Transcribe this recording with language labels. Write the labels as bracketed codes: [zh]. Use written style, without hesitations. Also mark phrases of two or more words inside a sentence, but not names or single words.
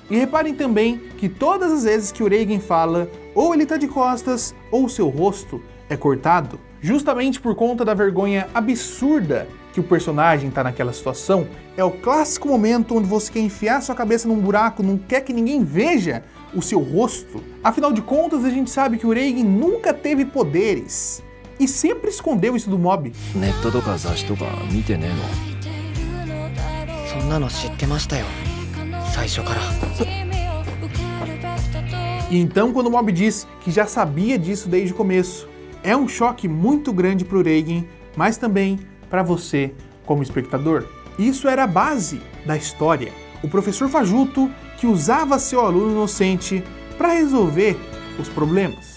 [pt] E reparem também que todas as vezes que o Reigen fala, ou ele tá de costas, ou seu rosto é cortado, justamente por conta da vergonha absurda que o personagem tá naquela situação. É o clássico momento onde você quer enfiar sua cabeça num buraco, não quer que ninguém veja o seu rosto. Afinal de contas, a gente sabe que o Reigen nunca teve poderes e sempre escondeu isso do Mob. [ja] ネットとか雑誌とか見てねえの。そんなの知ってましたよ。 [pt] E então, quando o Mob diz que já sabia disso desde o começo, é um choque muito grande para o Reigen, mas também para você como espectador. Isso era a base da história. O professor Fajuto que usava seu aluno inocente para resolver os problemas.